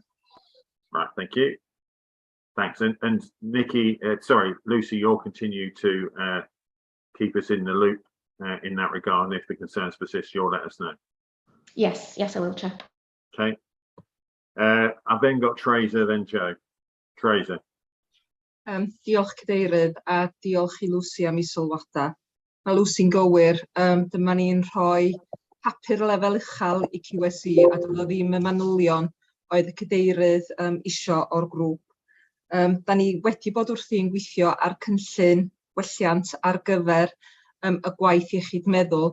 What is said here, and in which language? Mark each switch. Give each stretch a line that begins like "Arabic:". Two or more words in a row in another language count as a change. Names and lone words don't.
English: Right, thank you. Thanks. And Nikki, sorry, Lucy, you'll continue to keep us in the loop in that regard, and if the concerns persist, you'll let us know. Yes, I will, Chair. Okay. I've then got Tracer, then Joe. Tracer.
Welsh: Diolch Cadeirydd, a diolch I Lucy am I sylwada. Mae Lucy'n gywir, dyma ni'n rhoi papur lefel uchel I QSE a dyma ddim y manylion oedd y cadeirydd isio o'r grŵp. Da ni wedi bod wrthi'n gweithio ar cynllun welliant ar gyfer y gwaith iechyd meddwl.